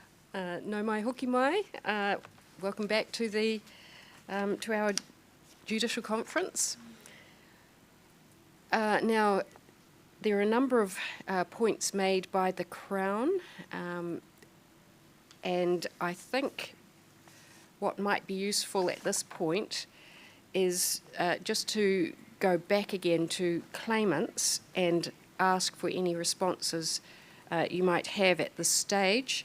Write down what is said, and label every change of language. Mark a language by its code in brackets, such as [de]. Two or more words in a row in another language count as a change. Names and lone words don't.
[mi] No mai hoki mai. [en] Welcome back to the to our Judicial Conference. Now, there are a number of points made by the Crown, and I think what might be useful at this point is just to go back again to claimants and ask for any responses you might have at this stage.